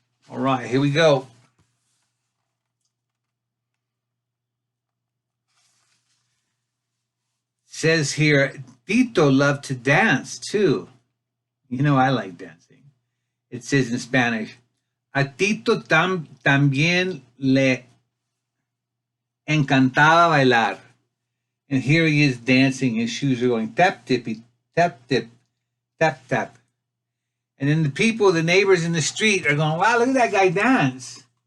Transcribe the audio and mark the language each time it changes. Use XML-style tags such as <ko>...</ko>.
<en>All right, here we go. Says here, Tito loved to dance too. You know, I like dancing. It says in Spanish,</en> <es>a Tito también le encantaba bailar.</es> <en>And here he is dancing. His shoes are going tap, tippy, tap, tip, tap, tap. And then the people, the neighbors in the street are going, wow, look at that guy dance.</en>